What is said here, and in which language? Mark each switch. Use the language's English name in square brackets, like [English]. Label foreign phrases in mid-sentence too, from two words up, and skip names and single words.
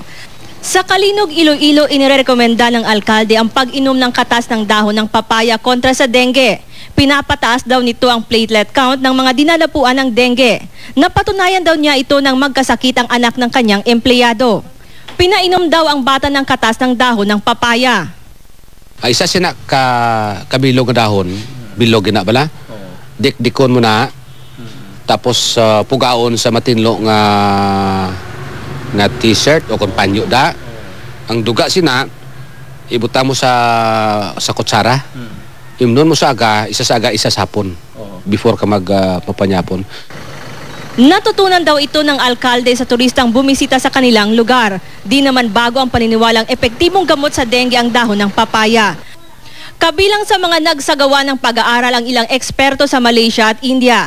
[Filipino] Sa Kalinog, Iloilo, inirekomenda ng alkalde ang pag-inom ng katas ng dahon ng papaya kontra sa dengue. Pinapataas daw nito ang platelet count ng mga dinadapuan ng dengue. Napatunayan daw niya ito nang magkasakit ang anak ng kanyang empleyado. Pinainom daw ang bata ng katas ng dahon ng papaya. [Hiligaynon] Ay, isa siya kabilog na dahon, bilog na bala. Dikdikon mo na, tapos pugaon sa matinlo nga t-shirt o kumpanyo da. Ang duga sina, ibuta mo sa kutsara. Imnon mo sa aga, isa sa aga, isa sa hapon. [English] Before ka [Hiligaynon] magpapanyapon. [Filipino] Natutunan daw ito ng alkalde sa turistang bumisita sa kanilang lugar. Di naman bago ang paniniwalang epektibong gamot sa dengue ang dahon ng papaya. Kabilang sa mga nagsagawa ng pag-aaral ang ilang eksperto sa Malaysia at India.